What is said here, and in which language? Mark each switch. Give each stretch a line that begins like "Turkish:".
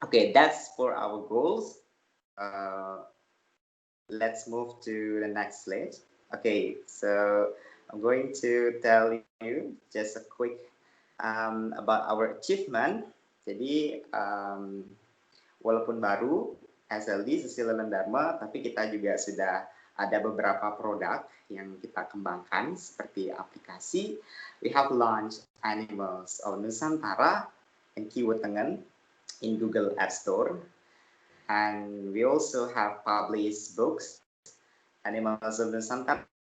English: Okay, that's for our goals. Let's move to the next slide. Okay, so I'm going to tell you just a quick about our achievement.
Indonesian: Jadi walaupun baru SLD Susilo Landarma, tapi kita juga sudah ada beberapa produk yang kita kembangkan seperti aplikasi.
English: We have launched Animals of Nusantara and Keyword Tengen in Google App Store, and we also have published books Animals of Nusantara